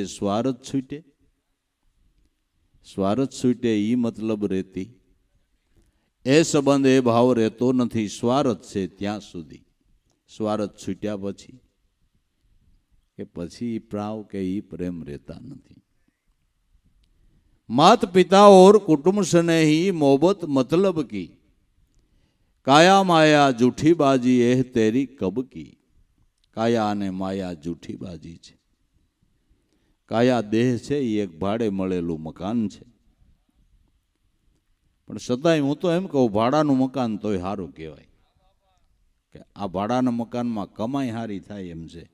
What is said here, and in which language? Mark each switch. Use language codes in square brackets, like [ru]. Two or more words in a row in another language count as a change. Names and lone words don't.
[gu] સ્વાર્થ છૂટે, સ્વાર્થ છૂટે એ મતલબ રહેતી, એ સંબંધ એ ભાવ રહેતો નથી. સ્વાર્થ છે ત્યાં સુધી. સ્વાર્થ છૂટ્યા પછી કે પછી એ પ્રાવ કે એ પ્રેમ રહેતા નથી. [hi] मात पिता और कुटुंब स्नेही मोहब्बत मतलब की. काया माया जूठी बाजी एह तेरी कब की. [gu] काया અને માયા જૂઠી બાજી છે. કાયા દેહ છે એ એક ભાડે મળેલું મકાન છે, પણ છતાંય હું તો એમ કહું ભાડાનું મકાન તોય સારું કહેવાય કે આ ભાડાના મકાનમાં કમાઈ સારી થાય એમ છે.